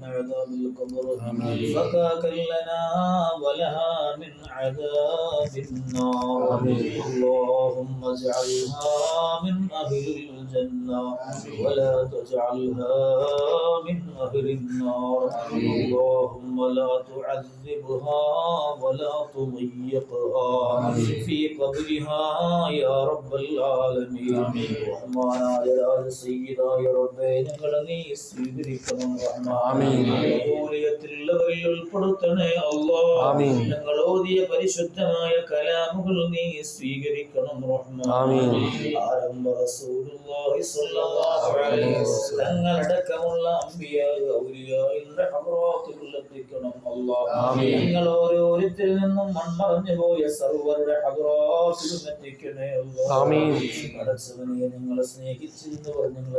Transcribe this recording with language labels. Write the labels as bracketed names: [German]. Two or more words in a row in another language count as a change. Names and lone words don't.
[Arabic] عذاب القبر فكاكا لنا ولها من عذاب النار اللهم اجعلها من أهل الجنة ولا تجعلها من أهل النار اللهم لا تعذبها ولا تضيقها في قبرها يا رب العالمين رحمن سيدا يا رب [Malayalam] ഞങ്ങളെ സ്വീകരിക്കണം ഉൾപ്പെടുത്തണേ അല്ലാഹ് ഞങ്ങൾ ഓതിയ പരിശുദ്ധമായ കലാമുകൾ നീ സ്വീകരിക്കണം റഹ്മാൻ ആരംഭ [Arabic] رسول الله صلى الله عليه وسلم [Malayalam] തങ്ങളടക്കമുള്ള അംബിയാ ഔലിയാഇന്റെ ഹദ്റാത്തുൽ എത്തിക്കണം അല്ലാഹ് ഞങ്ങൾ ഓരോരുത്തരിൽ നിന്നും മൺമറഞ്ഞു പോയ സർവ്വരുടെ ഹദ്റാത്തുൽ എത്തിക്കണേ അല്ലാഹ് പടച്ചവനെ ഞങ്ങളെ സ്നേഹിച്ചിരുന്നവർ ഞങ്ങളെ